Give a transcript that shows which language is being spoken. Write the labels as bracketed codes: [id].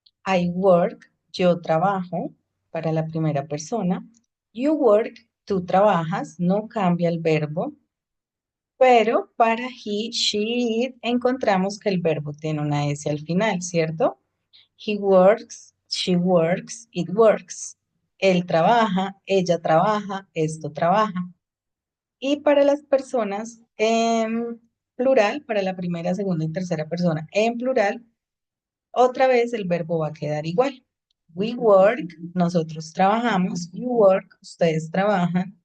[en] I work, [es] yo trabajo para la primera persona. [en] You work, [es] tú trabajas, no cambia el verbo, pero para he, she, it encontramos que el verbo tiene una S al final, ¿cierto? [en] He works, she works, it works. [es] Él trabaja, ella trabaja, esto trabaja. Y para las personas en plural, para la primera, segunda y tercera persona en plural, otra vez el verbo va a quedar igual. [en] We work, [es] nosotros trabajamos. [en] You work, [es] ustedes trabajan.